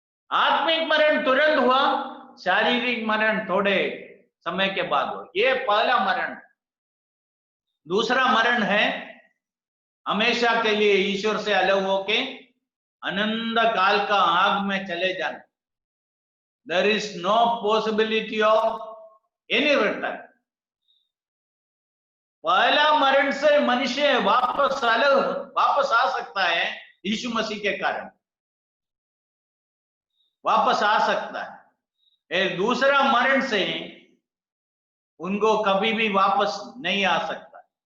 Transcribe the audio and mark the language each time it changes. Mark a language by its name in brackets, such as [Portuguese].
[Hindi] आत्मिक मरण तुरंत हुआ, शारीरिक मरण थोड़े समय के बाद हुआ। ये पहला मरण। दूसरा मरण है हमेशा के लिए ईश्वर से अलग होके अनंत काल का आग में चले जाना। [English] There is no possibility of any return. [Hindi] पहला मरण से मनुष्य वापस आ सकता है यीशु मसीह के कारण, वापस आ सकता है। दूसरा मरण से उनको कभी भी वापस नहीं आ सकता।